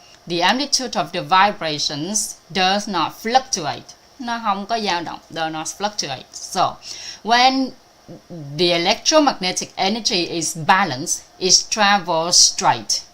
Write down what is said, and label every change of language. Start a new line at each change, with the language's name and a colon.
English: The amplitude of the vibrations does not fluctuate.
Vietnamese: Nó không có dao động,
English: does not fluctuate. So, when the electromagnetic energy is balanced, it travels straight.